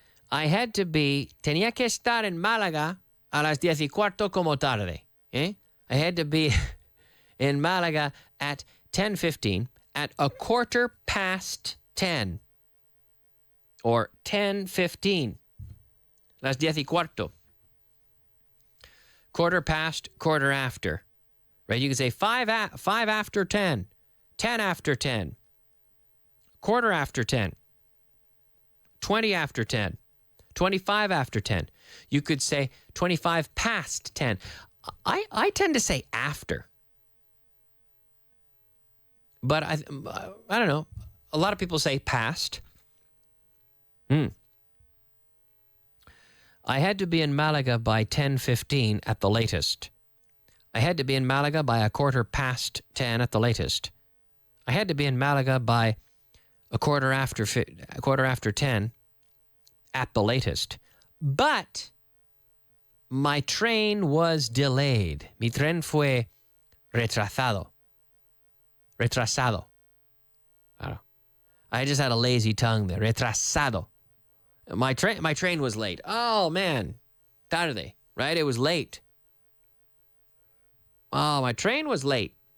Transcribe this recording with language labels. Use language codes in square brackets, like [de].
[es] Tenía que estar en Málaga a las 10:15 como tarde. Eh? [en] I had to be in Málaga at 10:15, at a 10:15. Or 10:15. [es] Las 10:15. [en] Quarter past, quarter after. Right? You can say 5 after 10, 10 after 10, quarter after 10, 20 after 10, 25 after 10. You could say 25 past 10. I tend to say after. But I don't know. A lot of people say past. I had to be in Malaga by 10:15 at the latest. I had to be in Malaga by a 10:15 at the latest. I had to be in Malaga by a quarter after 10 at the latest. But my train was delayed. [es] Mi tren fue Retrasado. Retrasado. [en] I don't know. I just had a lazy tongue there. Retrasado. My train was late. Oh, man. Tarde, right? It was late. Oh, my train was late.